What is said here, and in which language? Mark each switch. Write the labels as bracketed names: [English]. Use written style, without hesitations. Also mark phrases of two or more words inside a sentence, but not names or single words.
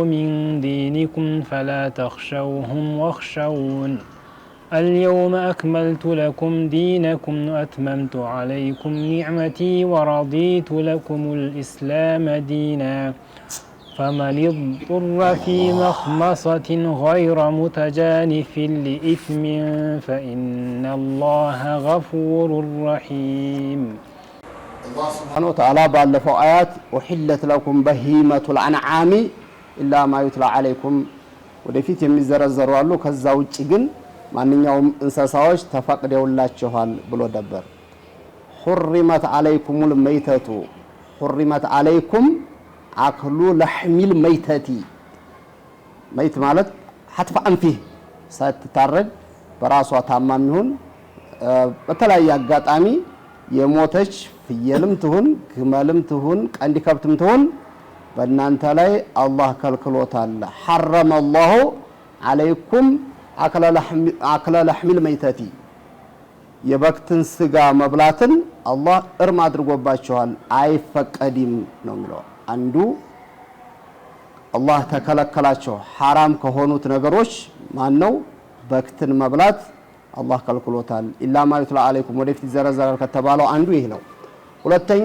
[Arabic] من دينكم فلا تخشوهم واخشون اليوم أكملت لكم دينكم وأتممت عليكم نعمتي ورضيت لكم الإسلام دينا فمن اضطر في مخمصة غير متجانف لإثم فإن الله غفور رحيم. الله سبحانه وتعالى بالفو آيات أحلت لكم بهيمة الأنعام إلا ما يتلى عليكم [Amharic] ወደፊት የሚዘረዘሩ አሉ። ከዛ ውጪ ግን ማንኛውም እንስሳዎች ተፈቅደውላችኋል ብሎ ነበር። [Arabic] حرمت عليكم الميتة حرمت عليكم أكل لحم الميتة ميت [Amharic] ማለት [Arabic] حتف أنفه [Amharic] ሳትታረድ በራሷ ታማም ይሁን በተለያየ አጋጣሚ የሞተች ፍየልም ትሁን ግመልም ትሁን ቀንዲ ከብትም ትሁን በእናንተ ላይ አላህ ከልክሎታል። [Arabic] حرم الله عليكم أكل لحم الميتة [Amharic] የበክትን ስጋ መብላትን አላህ እርም አድርጎባቸዋል አይፈቀድም ነው የሚለው። አንዱ አላህ ተከለከላቸው حرام ከሆኑት ነገሮች ማነው? በክትን መብላት አላህ ከልክሎታል። [Arabic] إلا ما يتلى عليكم [Amharic] ወደፊት ዘረዘራል ከተባለው አንዱ ይሄ ነው። ሁለተኛ